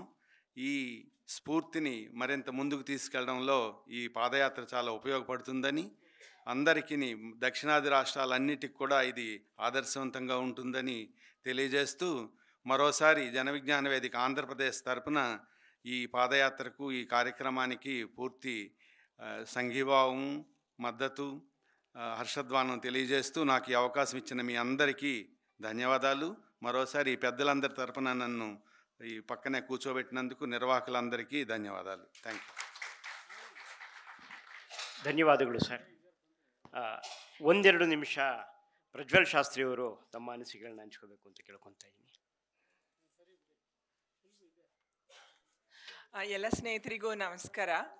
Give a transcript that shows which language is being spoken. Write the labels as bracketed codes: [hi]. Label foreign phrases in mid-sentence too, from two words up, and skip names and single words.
[te] ఈ స్ఫూర్తిని మరింత ముందుకు తీసుకెళ్లడంలో ఈ పాదయాత్ర చాలా ఉపయోగపడుతుందని, అందరికీ దక్షిణాది రాష్ట్రాలన్నిటికి కూడా ఇది ఆదర్శవంతంగా ఉంటుందని తెలియజేస్తూ, మరోసారి జన విజ్ఞాన వేదిక ఆంధ్రప్రదేశ్ తరపున ఈ పాదయాత్రకు, ఈ కార్యక్రమానికి పూర్తి సంఘీభావం, మద్దతు, హర్షధ్వానం తెలియజేస్తూ నాకు ఈ అవకాశం ఇచ్చిన మీ అందరికీ ధన్యవాదాలు. మరోసారి ఈ పెద్దలందరి తరపున నన్ను ఈ పక్కనే కూర్చోబెట్టినందుకు నిర్వాహకులందరికీ ధన్యవాదాలు. [en] thank you. [kn] ಧನ್ಯವಾದಗಳು ಸರ್. ಒಂದೆರಡು ನಿಮಿಷ ಪ್ರಜ್ವಲ್ ಶಾಸ್ತ್ರಿಯವರು ತಮ್ಮ ಅನಿಸಿಕೆಗಳನ್ನ ಹಂಚ್ಕೋಬೇಕು ಅಂತ ಕೇಳ್ಕೊತಾ ಇದ್ದೀನಿ. ಎಲ್ಲ ಸ್ನೇಹಿತರಿಗೂ ನಮಸ್ಕಾರ.